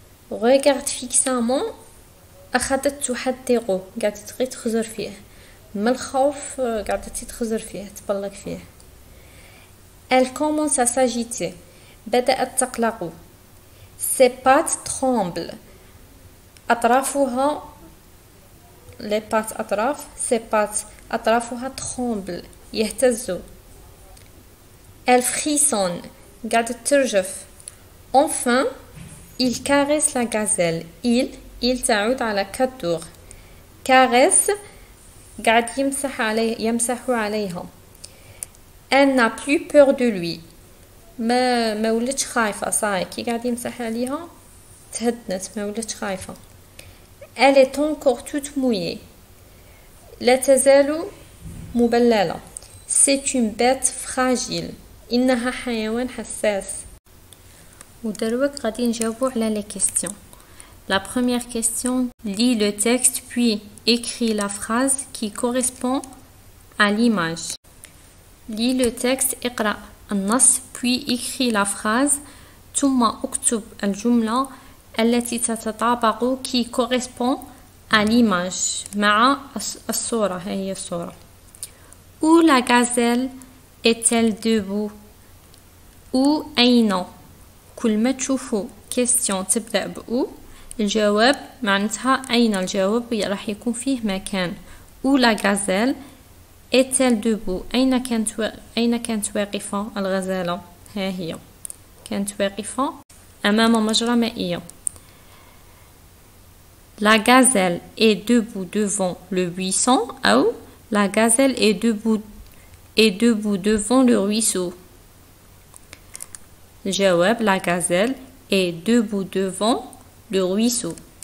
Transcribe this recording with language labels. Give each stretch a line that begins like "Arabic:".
French: Regarde fixement
Arabic: أخذت تحدقه قاعدة تغي تخزر فيه من الخوف قاعدة تخزر فيه تبلق فيه.
French: Elle commence à s'agiter.
Arabic: بدأت تقلق.
French: Ses pattes tremblent.
Arabic: أطرافها les pattes أطراف.
French: Ses pattes أطرافها tremblent يهتزوا. Elle frissonne
Arabic: قاعدة ترجف.
French: Enfin il caresse la gazelle.
Arabic: Il تعود على Cadeau. Caresse قاعد يمسح عليها.
French: Elle n'a plus peur de lui.
Arabic: ما ولتش خايفة صاي كي قاعد يمسح عليها تهدنت ما ولتش خايفة.
French: Elle est encore toute mouillée.
Arabic: لا تزال مبللة.
French: C'est une bête fragile.
Arabic: إنها حيوان حساس. ودروك غادي نجاوبوا على les questions.
French: La première question, lis le texte puis écris la phrase qui correspond à l'image. Lis le texte
Arabic: اقرأ النص
French: puis écris la phrase
Arabic: ثم اكتب الجملة التي تتطابق
French: qui correspond à l'image
Arabic: مع الصورة. هي الصورة.
French: Où la gazelle est-elle debout?
Arabic: Où أين؟ كل ما تشوفوا question تبدأ بأو الجواب معناتها أين. الجواب راح يكون فيه مكان.
French: Où la gazelle est-elle debout?
Arabic: أين كانت واقفة الغزالة؟ ها هي كانت واقفة أمام مجرى مائية.
French: La gazelle est debout devant le buisson أو La gazelle est debout devant le ruisseau. الجواب la gazelle est debout devant le ruisseau.